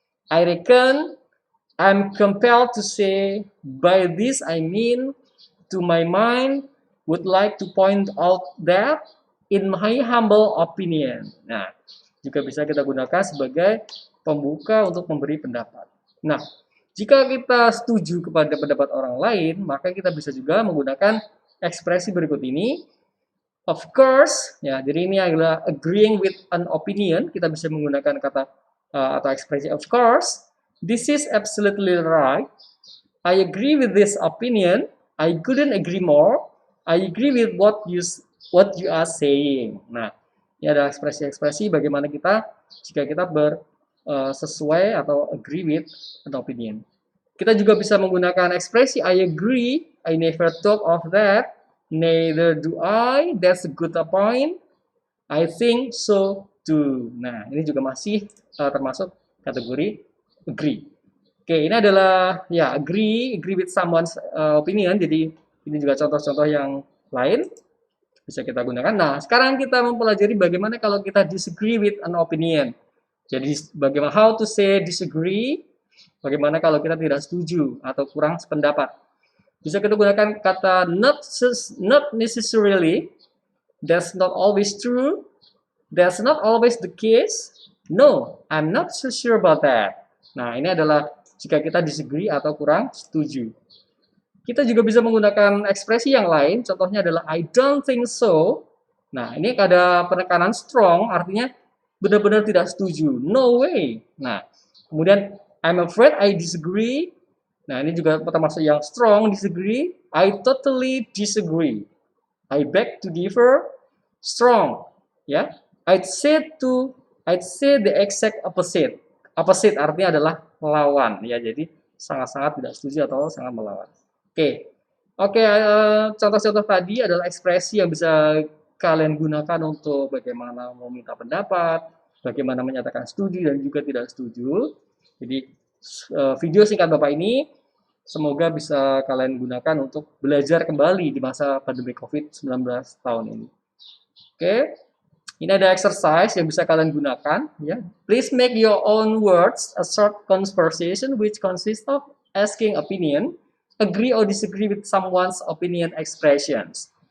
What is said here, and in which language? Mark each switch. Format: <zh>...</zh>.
<en>I reckon, I'm compelled to say, by this I mean, to my mind, would like to point out that, in my humble opinion.</en> <id>Nah, juga bisa kita gunakan sebagai pembuka untuk memberi pendapat. Nah, jika kita setuju kepada pendapat orang lain, maka kita bisa juga menggunakan ekspresi berikut ini.</id> <en>Of course,</en> <id>ya, jadi ini adalah</id> <en>agreeing with an opinion.</en> <id>Kita bisa menggunakan kata atau ekspresi of course.</id> <en>This is absolutely right. I agree with this opinion. I couldn't agree more. I agree with what you are saying.</en> <id>Nah, ini adalah ekspresi-ekspresi bagaimana jika kita sesuai atau</id> <en>agree with an opinion.</en> <id>Kita juga bisa menggunakan ekspresi</id> <en>I agree, I never thought of that, neither do I, that's a good point, I think so too.</en> <id>Nah, ini juga masih termasuk kategori agree. Oke, ini adalah ya</id> <en>agree with someone's opinion.</en> <id>Jadi ini juga contoh-contoh yang lain bisa kita gunakan. Nah, sekarang kita mempelajari bagaimana kalau kita</id> <en>disagree with an opinion.</en> <id>Jadi bagaimana</id> <en>how to say disagree</en> <id>Bagaimana kalau kita tidak setuju atau kurang sependapat? Bisa kita gunakan kata</id> <en>not necessarily, that's not always true, that's not always the case, no, I'm not so sure about that.</en> <id>Nah, ini adalah jika kita disagree atau kurang setuju. Kita juga bisa menggunakan ekspresi yang lain, contohnya adalah</id> <en>I don't think so.</en> <id>Nah, ini ada penekanan strong, artinya benar-benar tidak setuju.</id> <en>No way.</en> <id>Nah, kemudian</id> <en>I'm afraid I disagree.</en> <id>Nah, ini juga termasuk yang strong, disagree.</id> <en>I totally disagree. I beg to differ, strong. Ya, I'd say the exact opposite.</en> <id>Opposite artinya adalah melawan. Ya, jadi sangat-sangat tidak setuju atau sangat melawan. Oke, oke. Contoh-contoh tadi adalah ekspresi yang bisa kalian gunakan untuk bagaimana meminta pendapat, bagaimana menyatakan setuju dan juga tidak setuju. Jadi video singkat Bapak ini semoga bisa kalian gunakan untuk belajar kembali di masa pandemi COVID-19 tahun ini. Oke, ini ada exercise yang bisa kalian gunakan.</id> <en>Ya, please make your own words a short conversation which consists of asking opinion, agree or disagree with someone's opinion expressions.</en>